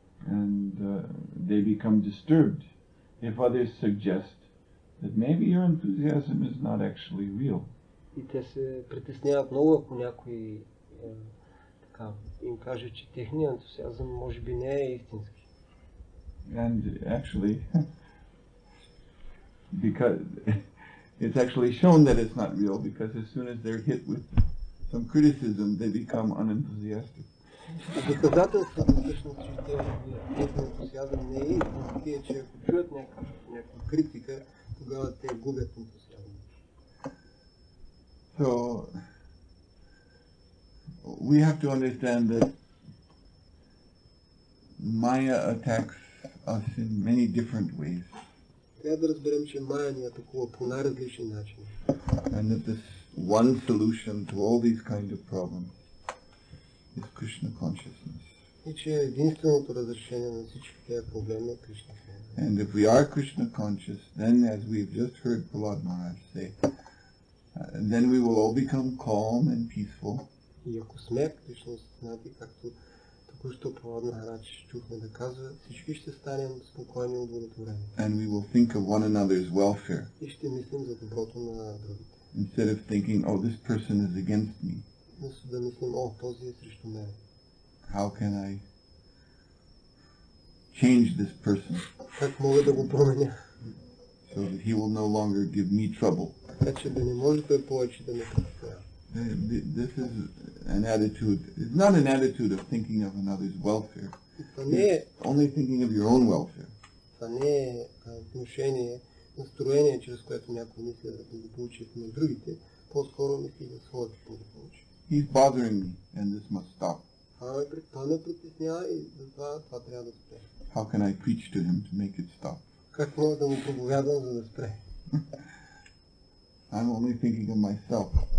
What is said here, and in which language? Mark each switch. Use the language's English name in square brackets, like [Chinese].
[English] And they become disturbed if others suggest that maybe your enthusiasm is not actually real. [Bulgarian] И те се притесняват много, ако някой им каже, че техният ентусиазъм може би не е истински. [English] And actually, because it's actually shown that it's not real, because as soon as they're hit with some criticism, they become unenthusiastic. [Bulgarian] Доказателството всъщност, че техният ентусиазъм не е истински, е, че ако чуят някаква критика, тогава те губят ентусиазъм. [English] So, we have to understand that Maya attacks us in many different ways. [Bulgarian] Трябва да разберем, че Майя ни атакува по най-различни начини. [English] And that this one solution to all these kind of problems is Krishna consciousness. [Bulgarian] И че единственото разрешение на всички тези проблеми е Кришна. [English] And if we are Krishna conscious, then as we've just heard Prahlad Maharaj say, then we will all become calm and peaceful. [Bulgarian] И ако сме Кришна осъзнати, както току-що Пралад Махарадж чухме да казва, всички ще станем спокойни и удовлетворени. [English] And we will think of one another's welfare. [Bulgarian] И ще мислим за доброто на другите. [English] Instead of thinking, oh, this person is against me. [Bulgarian] Вместо да мислим, о, този е срещу мен. [English] How can I change this person [Bulgarian] Как мога да го променя? [English] so that he will no longer give me trouble? [Bulgarian] Така че да не може той повече да ме притеснява. [English] This is an attitude, it's not an attitude of thinking of another's welfare. [Bulgarian] Това не е, [English] Only thinking of your own welfare. [Bulgarian] това не е отношение, настроение, чрез което някой мисля да го получи на другите, по-скоро мисли за своето благополучие. [English] He's bothering me and this must stop. [Bulgarian] Това ме притеснява и затова това трябва да спре. [English] How can I preach to him to make it stop? [Bulgarian] Как мога да му проповядвам, за да спре? [English] I'm only thinking of myself.